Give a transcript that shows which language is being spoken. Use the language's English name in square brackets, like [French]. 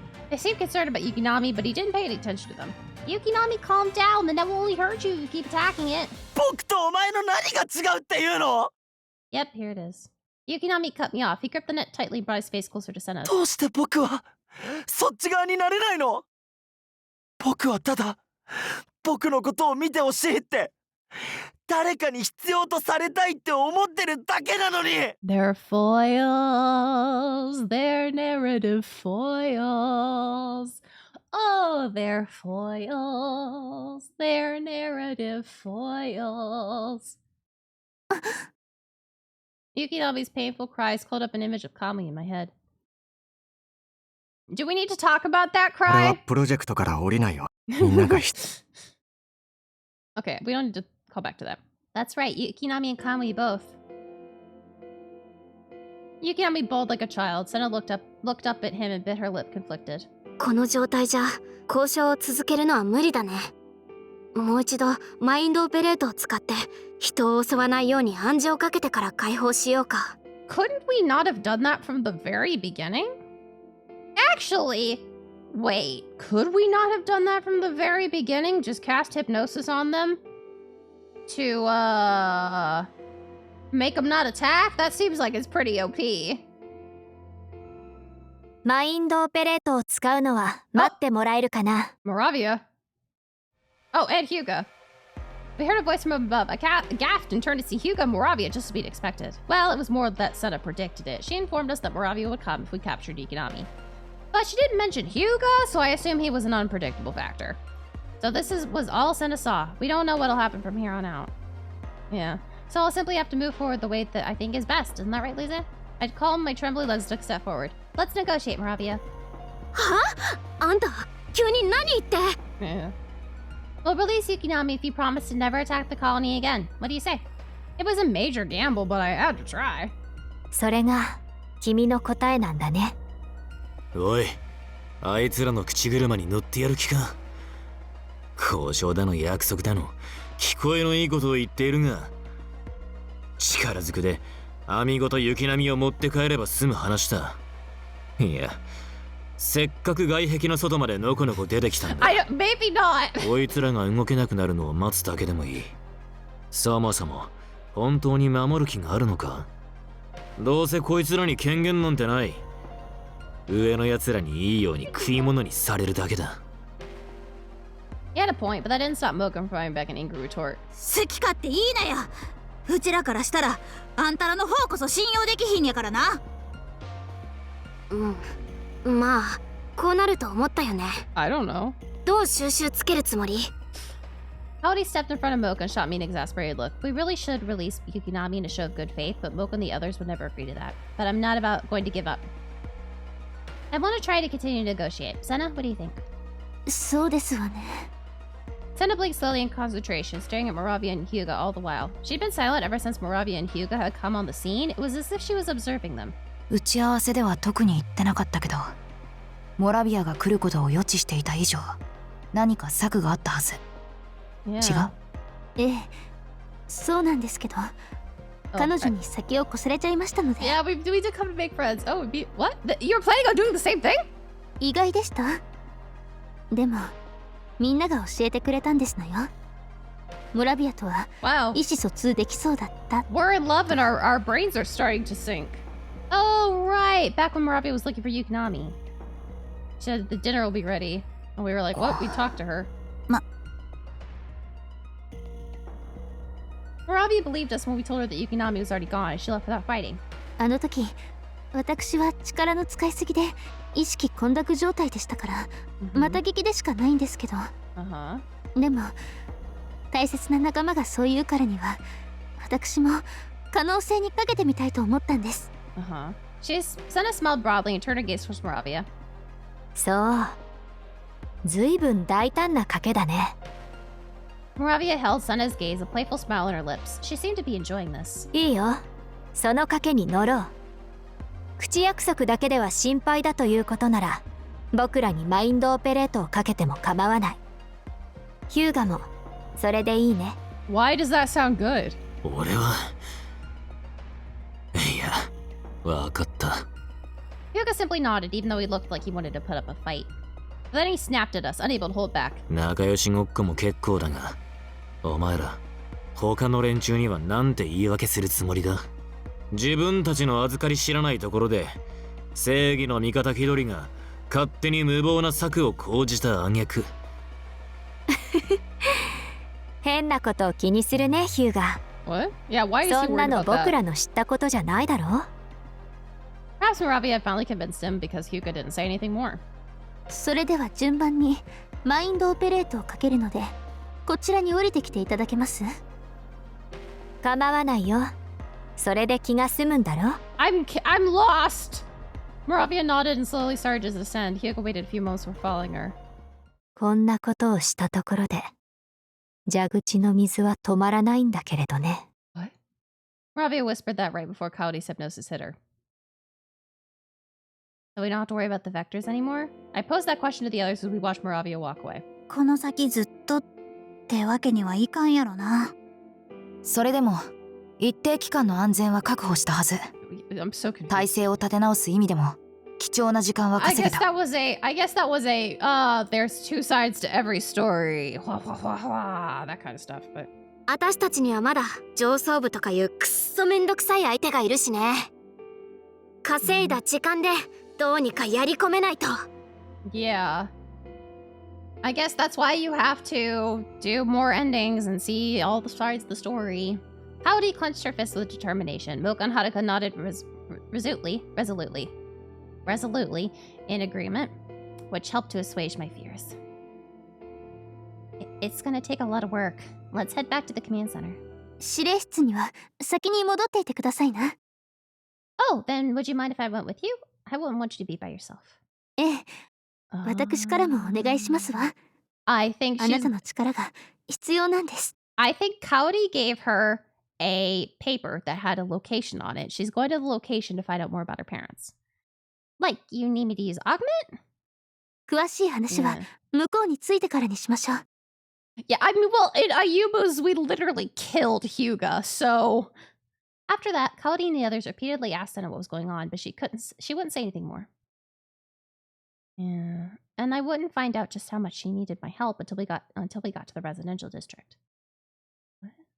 [English] They seemed concerned about Yukinami, but he didn't pay any attention to them. Yukinami, calm down. The net will only hurt you if you keep attacking it. [Japanese] 僕とお前の何が違うっていうの？ [English] Yep, here it is. Yukinami cut me off. He gripped the net tightly and brought his face closer to Senna's. [Japanese] どうして僕はそっち側になれないの？僕はただ僕のことを見てほしいって誰かに必要とされたいって思ってるだけなのに。 [English] They're foils. They're narrative foils. Oh, they're foils. They're narrative foils. Yukinami's painful cries called up an image of Kamui in my head. Do we need to talk about that [Japanese] 俺は [English] cry? [Japanese] プロジェクトから降りないよ。みんなが [English] Okay, we don't need to call back to that. That's right, Yukinami and Kamui both. Yukinami bawled like a child. Senna looked up at him and bit her lip, conflicted. [Japanese] この状態じゃ交渉を続けるのは無理だね。もう一度マインドオペレートを使って人を襲わないように暗示をかけてから解放しようか。 [English] Couldn't we not have done that from the very beginning? Actually, wait, could we not have done that from the very beginning? Just cast hypnosis on them? To, make them not attack? That seems like it's pretty OP. [Japanese] マインドオペレートを使うのは待ってもらえるかな。 [English] Moravia. Oh, and Hyuga. We heard a voice from above. I gasped and turned to see Hyuga and Moravia just as we'd expected. Well, it was more that Senna predicted it. She informed us that Moravia would come if we captured Yukinami. But she didn't mention Hyuga, so I assume he was an unpredictable factor. So this was all Senna saw. We don't know what'll happen from here on out. Yeah. So I'll simply have to move forward the way that I think is best. Isn't that right, Lisa? I'd calm my trembling legs to step forward. Let's negotiate, Moravia. [Japanese] は？あんた、急に何言って？ [English] Yeah. We'll release Yukinami if you promise to never attack the colony again. What do you say? It was a major gamble, but I had to try. [Japanese] それが君の答えなんだね。おい、あいつらの口車に乗ってやる気か。交渉だの約束だの聞こえのいいことを言っているが、力ずくで網ごと雪並みを持って帰れば済む話だ。いや、せっかく外壁の外までのこのこ出てきたんだ。 [English] Maybe not. [Japanese] こいつらが動けなくなるのを待つだけでもいい。そもそも本当に守る気があるのか？どうせこいつらに権限なんてない。上の奴らにいいように食い物にされるだけだ。 [English] He had a point, but that didn't stop Mokum from firing back an angry retort. [Japanese] 好き勝手いいなよ。うちらからしたらあんたらの方こそ信用できひんやからな。まあこうなると思ったよね。 [English] I don't know. [Japanese] どう収拾つけるつもり？ [English] Howdy stepped in front of Mocha and shot me an exasperated look. We really should release Yukinami in a show of good faith, but Mocha and the others would never agree to that. But I'm not going to give up. I want to try to continue to negotiate. Senna, what do you think? [Japanese] そうですわね。 [English] Senna blinked slowly in concentration, staring at Moravia and Hyuga all the while. She'd been silent ever since Moravia and Hyuga had come on the scene. It was as if she was observing them. [Japanese] 打ち合わせでは特に言ってなかったけど、モラビアが来ることを予知していた以上、何か策があったはず。違う？ええ、そうなんですけど、彼女に先を越されちゃいましたので。 [English] Yeah, we did come to make friends. Oh, what? You're planning on doing the same thing? [Japanese] 意外でした。でも、みんなが教えてくれたんですのよ。モラビアとは意思疎通できそうだった。 [English] We're in love and our brains are starting to sync. Oh, right. Back when Moravia was looking for Yukinami. She said the dinner will be ready. And we were like, what? We talked to her. Moravia believed us when we told her that Yukinami was already gone and she left without fighting. [Japanese] あの時、私は力の使いすぎで意識混濁状態でしたから、また聞きでしかないんですけど。でも、大切な仲間がそう言うからには、私も可能性にかけてみたいと思ったんです。 [English] Senna smiled broadly and turned her gaze towards Moravia. [Japanese] そう。ずいぶん大胆な賭けだね。 [English] Moravia held Senna's gaze, a playful smile on her lips. She seemed to be enjoying this. [Japanese] いいよ。その賭けに乗ろう。口約束だけでは心配だということなら、僕らにマインドオペレートをかけても構わない。ヒューガもそれでいいね。 [English] Why does that sound good? [Japanese] 俺は。いや、わかった。 [English] Hyuga simply nodded, even though he looked like he wanted to put up a fight. But then he snapped at us, unable to hold back. [Japanese] 仲良しごっこも結構だが、お前ら、他の連中にはなんて言い訳するつもりだ？自分たちの預かり知らないところで正義の味方気取りが勝手に無謀な策を講じた挙句。変なことを気にするね、ヒューガ。 [English] What? Yeah, why is he [Japanese] そんな [English] worried [Japanese] の [English] about [Japanese] 僕 [English] that? [Japanese] らの知ったことじゃないだろ。 [English] Perhaps Moravia finally convinced him because Hyuga didn't say anything more. [Japanese] それでは順番にマインドオペレートをかけるので、こちらに降りてきていただけます？構わないよ。それで気が済むんだろ。 [English] I'm lost! Moravia nodded and slowly started to descend. Hyuga waited a few moments before following her. [Japanese] こんなことをしたところで蛇口の水は止まらないんだけれどね。 [English] What? Moravia whispered that right before Coyote's hypnosis hit her. So we don't have to worry about the vectors anymore? I posed that question to the others as we watched Moravia walk away. [Japanese] この先ずっとってわけにはいかんやろな。それでも一定期間の安全は確保したはず。 [English] I'm so confused. [Japanese] 体制を立て直す意味でも貴重な時間は [English] I [Japanese] 稼げ [English] guess [Japanese] た。 [English] that was a there's two sides to every story. That kind of stuff, but [Japanese] 私たちにはまだ上層部とかいうくっそめんどくさい相手がいるしね。稼いだ時間でどうにかやり込めないと。 [English] yeah. I guess that's why you have to do more endings and see all the sides of the story. Howdy clenched her fist with determination. Milk and Haruka nodded resolutely in agreement, which helped to assuage my fears. It's gonna take a lot of work. Let's head back to the command center. [Japanese] 指令室には先に戻っていてくださいな。 [English] Oh, then would you mind if I went with you? I wouldn't want you to be by yourself. [Japanese] ええ、私からもお願いしますわ。 [English] I think [Japanese] あなたの力が必要なんです。 [English] I think Cowdy gave her a paper that had a location on it. She's going to the location to find out more about her parents. Like, you need me to use augment? [Japanese] 詳しい話は向こうについてからにしましょう。 [English] Yeah, I mean, well, in Ayuba's, we literally killed Hyuga, so... After that, Cowdy and the others repeatedly asked Senna what was going on, but she wouldn't say anything more. Yeah, and I wouldn't find out just how much she needed my help until we got to the residential district. What?